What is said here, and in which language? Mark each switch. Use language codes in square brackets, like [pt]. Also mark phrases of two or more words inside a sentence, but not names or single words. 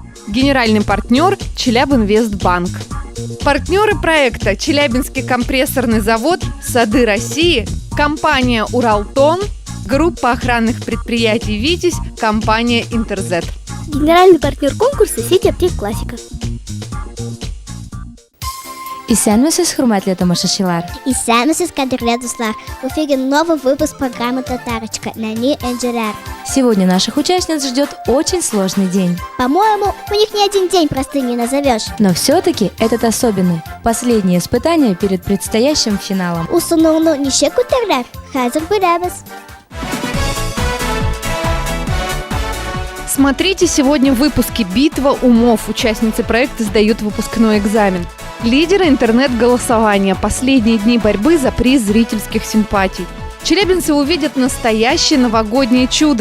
[ru] Генеральный партнер – Челябинвестбанк. Партнеры проекта – Челябинский компрессорный завод «Сады России», компания «Уралтон», группа охранных предприятий «Витязь», компания «Интерзет». Генеральный партнер конкурса – сеть аптек «Классика». [tt] Исәнмесез, хөрмәтле тамашачылар. Исәнмесез, кадерле дуслар. [ru] В эфире новый выпуск программы «Татарочка» на Ни Энджелер. Сегодня наших участниц ждет очень сложный день. По-моему, у них ни один день простым не назовешь. Но все-таки этот особенный. Последнее испытание перед предстоящим финалом. [tt] Усунуну ничек күтәреләр. Хәзер беләбез. [ru] Смотрите сегодня в выпуске «Битва умов». Участницы проекта сдают выпускной экзамен. Лидеры интернет-голосования. Последние дни борьбы за приз зрительских симпатий. Челябинцы увидят настоящее новогоднее чудо.